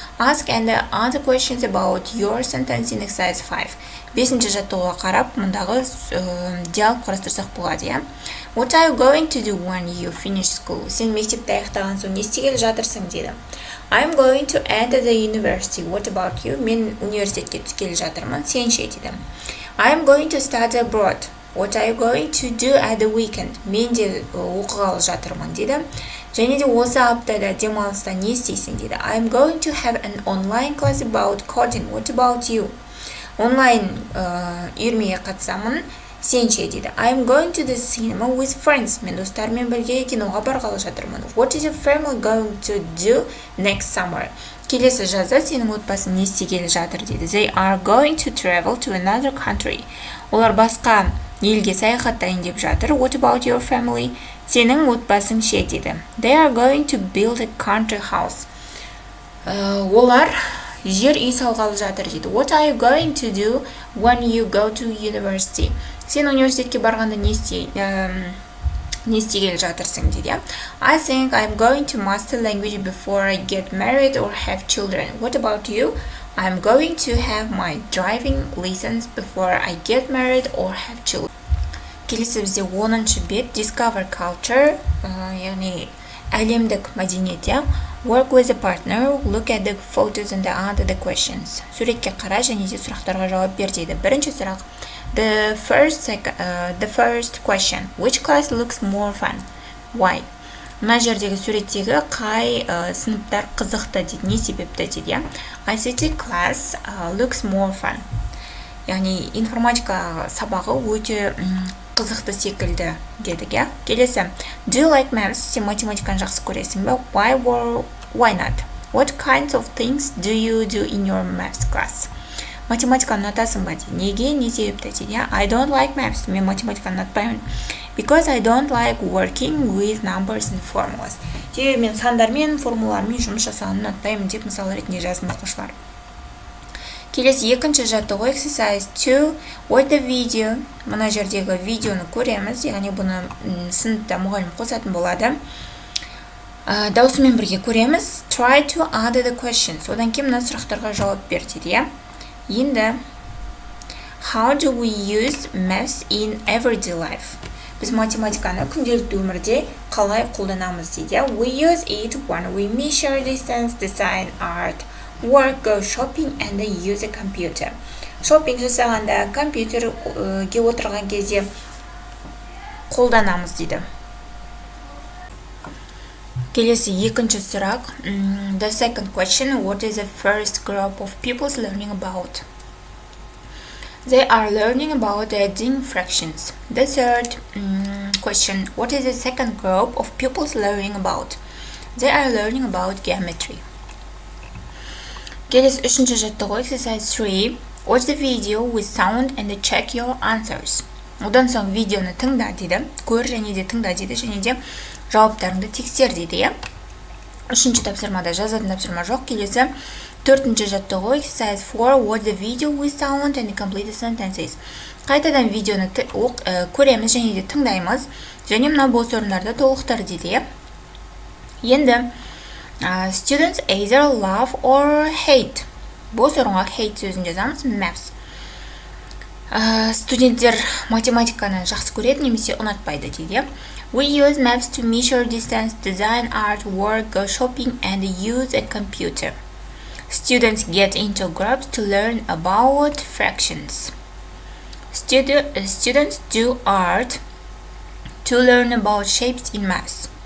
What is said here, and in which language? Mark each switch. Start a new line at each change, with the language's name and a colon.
English: Ask and answer questions about your sentence in exercise 5.
Kazakh: 5-шы жаттығуға қарап, мұндағы диалог құрастырсақ болады, иә?
English: What are you going to do when you finish school?
Kazakh: Сен мектепті аяқтаған соң не істегелі жатырсың деді.
English: I'm going to enter the university. What about you?
Kazakh: Мен университетке түскелі жатырмын. Сен ше деді.
English: I'm going to study abroad. What are you going to do at the weekend?
Kazakh: Мен де оқығалы жатырмын деді. Және де осы аптада демалыста не істейсің деді.
English: I'm going to have an online class about coding. What about you?
Kazakh: Онлайн үйірмеге қатысамын. Сен ше деді.
English: I'm going to the cinema with friends.
Kazakh: Мен достарыммен бірге киноға барғалы жатырмын.
English: What is your family going to do next summer?
Kazakh: Келесі жазда сенің отбасың не істегелі жатыр деді.
English: They are going to travel to another country.
Kazakh: Олар басқа елге саяхаттайын деп жатыр.
English: What about your family?
Kazakh: Сенің отбасың ше деді.
English: They are going to build a country house.
Kazakh: Олар жер үй салғалы жатыр дейді.
English: What are you going to do when you go to university?
Kazakh: Сен университетке барғанда не істегелі жатырсың дейді.
English: I think I'm going to master language before I get married or have children. What about you? I'm going to have my driving license before I get married or have children.
Kazakh: Келесі бізде 10-шы бет
English: Discover culture,
Kazakh: яғни әлемдік мәдениет.
English: Work with a partner, look at the photos and answer the questions.
Kazakh: Суретке қара және де сұрақтарға жауап бер дейді. Бірінші сұрақ.
English: The first question. Which class looks more fun? Why?
Kazakh: Мына жердегі суреттегі қай сыныптар қызықты дейді, не себепті дейді.
English: ICT class looks more fun.
Kazakh: Яғни информатика сабағы өте қызықты секілді дедік, иә.
English: Келесі. Do you like maths?
Kazakh: Сен математиканы жақсы көресің бе?
English: Why or why not? What kinds of things do you do in your maths class?
Kazakh: Математиканы ұнатасың ба дейді. Неге, не себепті дейді.
English: I don't like maths.
Kazakh: Мен математиканы ұнатпаймын.
English: Because I don't like working with numbers and formulas.
Kazakh: Себебі мен сандармен, формулалармен жұмыс жасағанды ұнатпаймын деп мысал ретінде жаздым оқушылар. Келесі 2-ші жаттығу
English: exercise 2. Watch the video.
Kazakh: Мына жердегі видеоны көреміз, яғни бұны сыныпта мұғалім қосатын болады. Даусымен бірге көреміз.
English: Try to answer the questions.
Kazakh: Одан кейін мына сұрақтарға жауап бер дейді.
English: Енді how do we use maths in everyday life?
Kazakh: Біз математиканы күнделікті өмірде қалай қолданамыз дейді.
English: We use it when we measure distance, design art, work, go shopping and use a computer.
Kazakh: Шоппинг жасағанда, компьютерге отырған кезде қолданамыз дейді. Келесі 2-ші сұрақ.
English: The second question. What is the first group of pupils learning about? They are learning about adding fractions. The third question. What is the second group of pupils learning about? They are learning about geometry.
Kazakh: Келесі 3-ші жаттығу
English: exercise 3. Watch the video with sound and check your answers.
Kazakh: Одан соң видеоны тыңда дейді. Көр және де тыңда дейді. Және де жауаптарыңды тексер дейді. 3-ші тапсырмада жазатын тапсырма жоқ. Келесі 4-ші жаттығу
English: exercise 4. Watch the video with sound and complete the sentences.
Kazakh: Қайтадан видеоны көреміз және де тыңдаймыз. Және мына бос орындарды толықтыр дейді.
English: Енді students either love or hate.
Kazakh: Бос орынға hate сөзін жазамыз.
English: Maths.
Kazakh: Студенттер математиканы жақсы көреді немесе ұнатпайды дейді.
English: We use maths to measure distance, design art, work, go shopping and use a computer. Students get into groups to learn about fractions. Students do art to learn about shapes in maths.